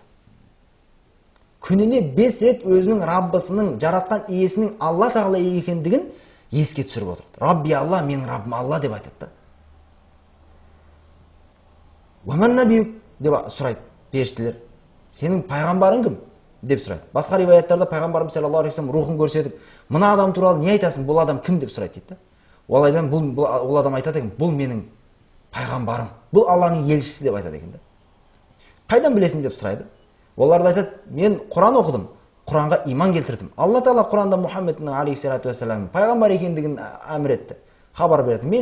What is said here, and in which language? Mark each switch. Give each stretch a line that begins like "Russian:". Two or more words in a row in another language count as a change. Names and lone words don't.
Kazakh: Күніне 5 рет өзінің Раббысының, жаратқан иесінің Алла тағала екендігін еске түсіріп отырды.
Arabic: "ربي الله,
Kazakh: менің Раббым Алла" деп айтады.
Arabic: "ومن نبيك"
Kazakh: деп сұрайды періштелер. "Сенің пайғамбарың кім?" деп сұрайды. Басқа риwаяттарда пайғамбарымыз
Arabic: صلى الله عليه وسلم
Kazakh: рухын көрсетіп: "Мына адам туралы не айтасың? Бұл адам кім?" деп сұрайды дейді. Ол адам айтады екен: "Бұл менің пайғамбарым, бұл Алланың елшісі" деп айтады екен. "Қайдан білесің?" деп сұрайды. Олар да айтады: "Мен Құран оқыдым, Құранға иман келтірдім. Алла тағала Құранда Мұхаммедтің
Arabic: عليه الصلاة والسلام
Kazakh: пайғамбар екендігін әмір етті, хабар берді.